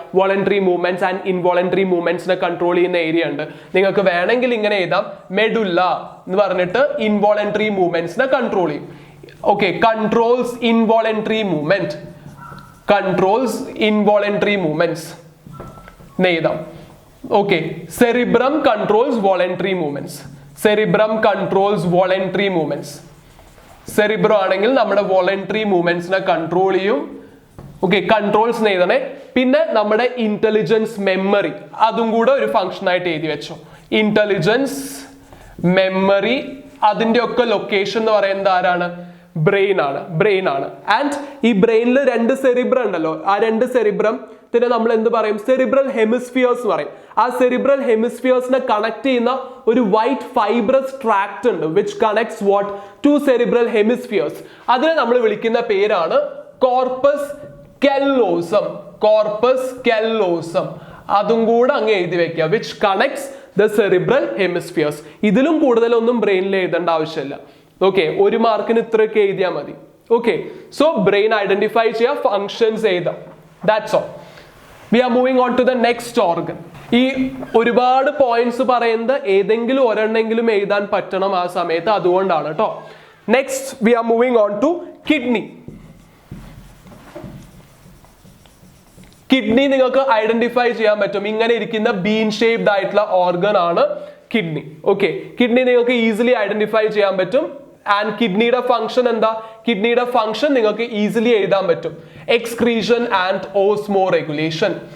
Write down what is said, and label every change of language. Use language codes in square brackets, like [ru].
[ml] Voluntary movements and involuntary മൂവ്മെന്റ്സിനെ control ചെയ്യുന്ന area ഉണ്ട്. നിങ്ങൾക്ക് വേണമെങ്കിൽ ഇങ്ങനെ എഴുതാം, മെഡുല്ല എന്ന് പറഞ്ഞിട്ട് ഇൻവോളണ്ടറി മൂവ്മെന്റ്സിനെ കൺട്രോൾ ചെയ്യും. [en] Okay, controls involuntary movement, controls involuntary movements എഴുതാം. Okay, cerebrum controls voluntary movements. Cerebrum controls voluntary movements. [ml] Cerebrum ആണെങ്കിൽ നമ്മുടെ വോളണ്ടറി മൂവ്മെന്റ്സിനെ കൺട്രോൾ ചെയ്യും. Okay, controls എഴുതണേ. പിന്നെ നമ്മുടെ ഇന്റലിജൻസ്, മെമ്മറി അതും കൂടെ ഒരു ഫംഗ്ഷൻ ആയിട്ട് എഴുതി വെച്ചോ. ഇന്റലിജൻസ്, മെമ്മറി അതിന്റെ ഒക്കെ ലൊക്കേഷൻ എന്ന് പറയുന്നത് ആരാണ്? ബ്രെയിൻ ആണ്. ആൻഡ് ഈ ബ്രെയിനിൽ 2 സെറിബ്രം ഉണ്ടല്ലോ, ആ 2 സെറിബ്രം നമ്മൾ എന്ത് പറയും? സെറിബ്രൽ ഹെമിസ്ഫിയേഴ്സ് പറയും. ആ സെറിബ്രൽ ഹെമിസ്ഫിയേഴ്സിനെ കണക്ട് ചെയ്യുന്ന ഒരു വൈറ്റ് ഫൈബ്രസ് ട്രാക്ട് ഉണ്ട് [en] Which connects what to cerebral hemispheres. [ml] അതിനെ നമ്മൾ വിളിക്കുന്ന പേരാണ് കോർപ്പസ് കെല്ലോസം. കോർപ്പസ് കെല്ലോസം അതും കൂടെ അങ്ങ് എഴുതി വെക്കുക. [en] Which connects the cerebral hemispheres. [ml] ഇതിലും കൂടുതലൊന്നും ബ്രെയിനിൽ എഴുതേണ്ട ആവശ്യമില്ല. ഓക്കെ, 1 മാർക്കിന് ഇത്രയൊക്കെ എഴുതിയാൽ മതി. ഓക്കെ, സോ ബ്രെയിൻ ഐഡന്റിഫൈ ചെയ്യുക, ഫങ്ഷൻസ് എഴുതാം. [en] That's all. We are moving on to the next organ. [ml] ഈ ഒരുപാട് പോയിന്റ്സ് പറയുന്നത് ഏതെങ്കിലും ഒരെണ്ണെങ്കിലും എഴുതാൻ പറ്റണം ആ സമയത്ത്, അതുകൊണ്ടാണ് കേട്ടോ. [en] Next we are moving on to kidney. [ml] Kidney നിങ്ങൾക്ക് ഐഡന്റിഫൈ ചെയ്യാൻ പറ്റും. ഇങ്ങനെ ഇരിക്കുന്ന ബീൻ ഷേപ്ഡ് ആയിട്ടുള്ള ഓർഗൻ ആണ് കിഡ്നി. ഓക്കെ, കിഡ്നി നിങ്ങൾക്ക് ഈസിലി ഐഡന്റിഫൈ ചെയ്യാൻ പറ്റും. ആൻഡ് കിഡ്നിയുടെ ഫംഗ്ഷൻ എന്താ? കിഡ്നിയുടെ ഫംഗ്ഷൻ നിങ്ങൾക്ക് ഈസിലി എഴുതാൻ പറ്റും. Excretion and Osmo regulation.